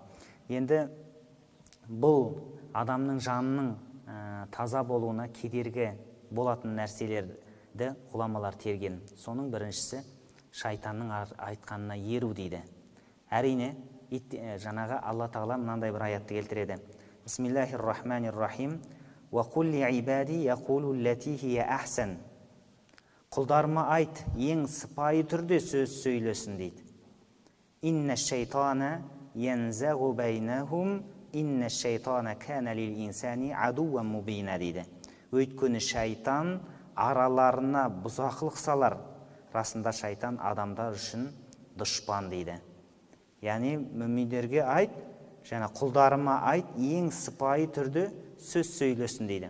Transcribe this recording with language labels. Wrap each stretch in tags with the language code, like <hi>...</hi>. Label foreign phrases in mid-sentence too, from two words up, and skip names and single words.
<kk>Енді бұл адамның жанының таза болуына кедергі болатын нәрселерді ғұламалар терген. Соның біріншісі шайтанның айтқанына еру дейді. Әрине, жаңағы Алла Тағала мынандай бір аятты келтіреді.</kk> <ar>بسم الله الرحمن الرحيم وقل لعبادي يقولوا التي هي أحسن.</ar> <kk>Құлдарыма айт, ең сыпайы түрде сөз сөйлесін дейді.</kk> <ar>إن الشيطان ينزغ بينهم إن الشيطان كان للإنسان عدوا مبينا дейді.</ar> <kk>Өйткені шайтан араларына бұзақылық салар. Расында шайтан адамдар үшін дұшпан дейді. Яғни мүминдерге айт, және құлдарыма айт, ең сыпайы түрде сөз сөйлесін дейді.</kk>